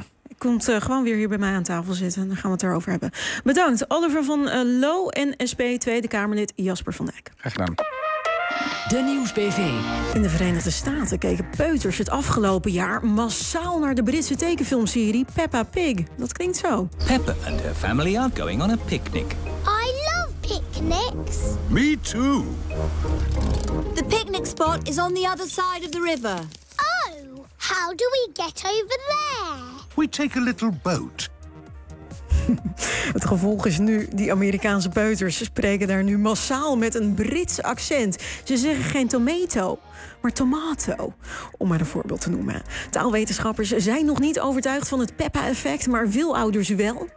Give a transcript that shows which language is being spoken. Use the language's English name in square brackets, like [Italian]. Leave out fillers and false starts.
[Dutch] Ik kom gewoon weer hier bij mij aan tafel zitten. Dan gaan we het erover hebben. Bedankt, Oliver van Loo en SP Tweede Kamerlid Jasper van Dijk. Graag gedaan. De Nieuwsbv. In de Verenigde Staten keken peuters het afgelopen jaar massaal naar de Britse tekenfilmserie Peppa Pig. Dat klinkt zo. [English] Peppa and her family are going on a picnic. I love picnics. Me too. The picnic spot is on the other side of the river. Oh, how do we get over there? We take a little boat. [Dutch] Het gevolg is nu, die Amerikaanse peuters spreken daar nu massaal met een Brits accent. Ze zeggen geen tomato, maar tomato, om maar een voorbeeld te noemen. Taalwetenschappers zijn nog niet overtuigd van het Peppa-effect, maar veel ouders wel.